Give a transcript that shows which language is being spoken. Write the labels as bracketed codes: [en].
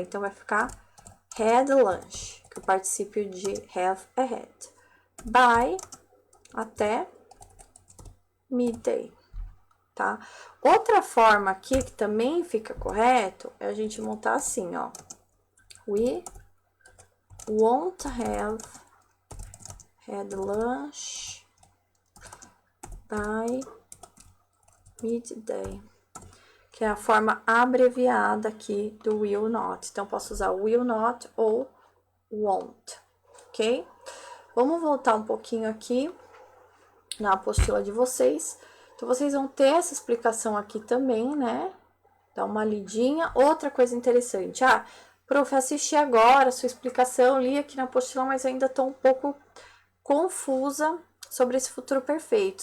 [pt] Então, vai ficar had lunch, que o particípio de have é had. By, até midday, tá? Outra forma aqui que também fica correto é a gente montar assim, ó. [en] We won't have had lunch by midday, [pt] que é a forma abreviada aqui do [en] will not. [pt] Então, posso usar will not ou won't, ok? Vamos voltar um pouquinho aqui na apostila de vocês. Então, vocês vão ter essa explicação aqui também, né? Dá uma lidinha. Outra coisa interessante. Ah, prof, assisti agora a sua explicação, li aqui na apostila, mas ainda estou um pouco confusa sobre esse futuro perfeito.